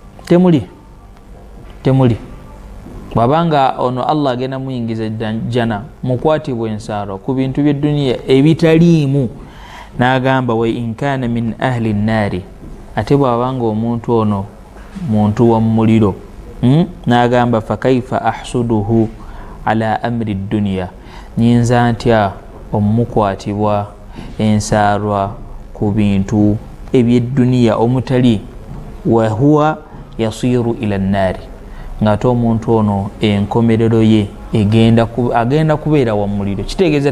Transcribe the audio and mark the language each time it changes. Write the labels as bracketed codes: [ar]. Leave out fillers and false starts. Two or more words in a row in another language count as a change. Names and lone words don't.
[lg] temuli bwabanga ono Allah agenda muyingiza jjana mukwatibwa ensaarwa ku bintu by'edduniya ebitaliimu n'agamba [ar] وإن كان من أهل النار [lg] ate bwabanga omuntu ono muntu wa muliro n'agamba [ar] فكيف أحسده على أمر دنيا [lg] nyinza ntya omumukwatibwa ensaarwa ku bintu eby'edduniya omutali wa [ar] هو يصير إلى النار [lg] ng'ate omuntu ono enkomerero ye agenda kubeera wa muliro kitegeeza